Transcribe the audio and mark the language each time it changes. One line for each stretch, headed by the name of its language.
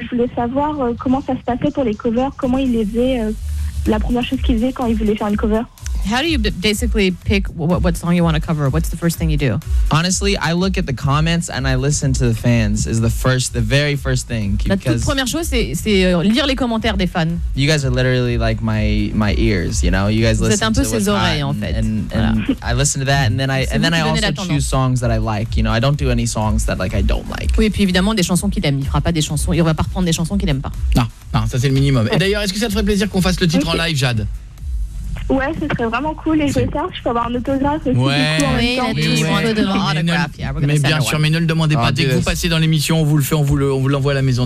French: Je voulais savoir comment ça se passait pour les covers. Comment ils faisaient la première chose qu'ils faisaient quand ils voulaient faire une cover?
English: How do you basically pick what song you want to cover? What's the first thing you do? Honestly, I look at the comments and I listen to the fans is the very first thing.
French: La toute première chose, c'est lire les commentaires des fans.
English: You guys are literally like my ears, you know? You guys listen to what's hot.
French: C'est un peu ses oreilles, en fait.
English: And I listen to that and then I also choose songs that I like, you know? I don't do any songs that like I don't like.
French: Oui, et puis évidemment, des chansons qu'il aime. Il ne fera pas des chansons. Il ne va pas reprendre des chansons qu'il n'aime pas. Non, ça c'est le minimum. Et d'ailleurs, est-ce que ça te ferait plaisir qu'on fasse le titre en live, Jade? Ouais, ce serait vraiment cool. Et je peux avoir un autographe aussi. Ouais, du coup, mais bien sûr, ne le demandez pas. Dès que vous passez dans l'émission, on vous le fait, on vous l'envoie à la maison.